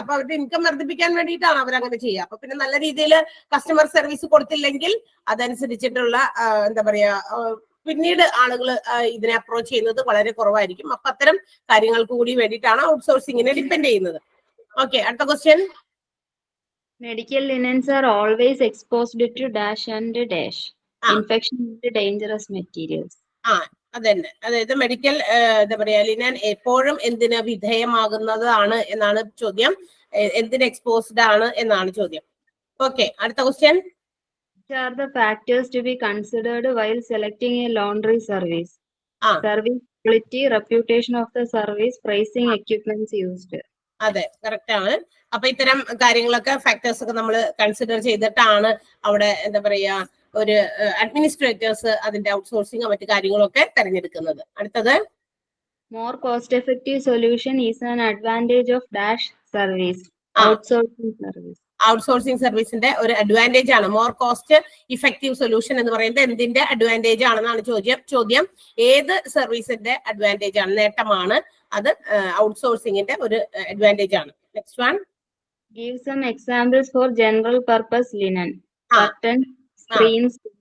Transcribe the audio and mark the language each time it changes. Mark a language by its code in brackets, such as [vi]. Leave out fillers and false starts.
[ml] അപ്പൊ അവരുടെ ഇൻകം വർദ്ധിപ്പിക്കാൻ വേണ്ടിയിട്ടാണ് അവരങ്ങനെ ചെയ്യുക. അപ്പൊ പിന്നെ നല്ല രീതിയിൽ കസ്റ്റമർ സർവീസ് കൊടുത്തില്ലെങ്കിൽ അതനുസരിച്ചിട്ടുള്ള എന്താ പറയാ പിന്നീട് ആളുകൾ ഇതിനെ അപ്രോച്ച് ചെയ്യുന്നത് വളരെ കുറവായിരിക്കും. അപ്പൊ അത്തരം കാര്യങ്ങൾക്ക് കൂടി വേണ്ടിയിട്ടാണ് ഔട്ട്സോഴ്സിങ്ങിനെ ഡിപ്പെൻഡ് ചെയ്യുന്നത്. ഓക്കെ, അടുത്ത question. [en] Medical linens are always exposed to dash and dash infection with dangerous materials. [ml] അതന്നെ, അതായത് മെഡിക്കൽ എന്താ പറയാ ലിനൻ എപ്പോഴും എന്തിന് വിധേയമാകുന്നതാണ് എന്നാണ് ചോദ്യം. എന്തിന് എക്സ്പോസ്ഡ് ആണ് എന്നാണ് ചോദ്യം. ഓക്കെ, അടുത്ത question. [en] Which are the factors to be considered while selecting a laundry service? Service quality, reputation of the service, pricing, equipments used. [ml] അതെ, കറക്റ്റ് ആണ്. അപ്പൊ ഇത്തരം കാര്യങ്ങളൊക്കെ ഫാക്ടേഴ്സ് ഒക്കെ നമ്മൾ കൺസിഡർ ചെയ്തിട്ടാണ് അവിടെ എന്താ പറയാ ഒരു അഡ്മിനിസ്ട്രേറ്റേഴ്സ് അതിന്റെ ഔട്ട്സോഴ്സിങ് മറ്റു കാര്യങ്ങളൊക്കെ തെരഞ്ഞെടുക്കുന്നത്. അടുത്തത്. [en] More cost-effective solution is an advantage of dash service. Outsourcing service. [ml] Outsourcing സർവീസിന്റെ ഒരു അഡ്വാൻറ്റേജ് ആണ്. മോർ കോസ്റ്റ് ഇഫക്റ്റീവ് സൊല്യൂഷൻ എന്ന് പറയുന്നത് എന്തിന്റെ അഡ്വാൻറ്റേജ് ആണെന്നാണ് ചോദ്യം. ഏത് സർവീസിന്റെ അഡ്വാൻറ്റേജ് ആണ്, നേട്ടമാണ് അത്? ഔട്ട്സോഴ്സിംഗിന്റെ ഒരു അഡ്വാൻറ്റേജ് ആണ്. [en] Next one. Give some examples for general purpose linen. Curtain, screens.